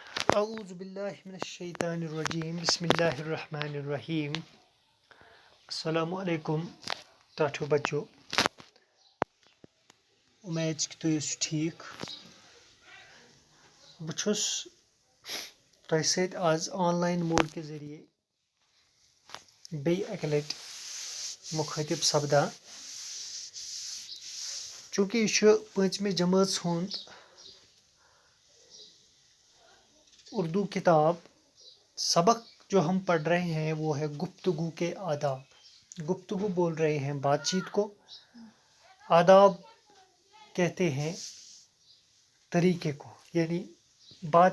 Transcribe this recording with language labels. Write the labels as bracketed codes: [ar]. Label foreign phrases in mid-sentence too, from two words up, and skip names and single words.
[ar] اعوذ باللہ من الشیطان الرجیم بسم اللہ الرحمن الرحیم السلام علیکم [ks] ٹاٹھو بچو امید کہ تُہۍ ٲسِو ٹھیٖک بہٕ چھُس تۄہہِ سۭتۍ آز [en] online mode [ks] کے ذٔریعہِ بیٚیہِ اَکہِ لَٹہِ مُخٲطِب سپدان چوٗنٛکہِ یہِ چھُ پوٗنٛژمہِ جمٲژ ہُنٛد [ur] اردو کتاب سبق جو ہم پڑھ رہے ہیں وہ ہے گفتگو کے آداب گفتگو بول رہے ہیں بات چیت کو آداب کہتے ہیں طریقے کو یعنی بات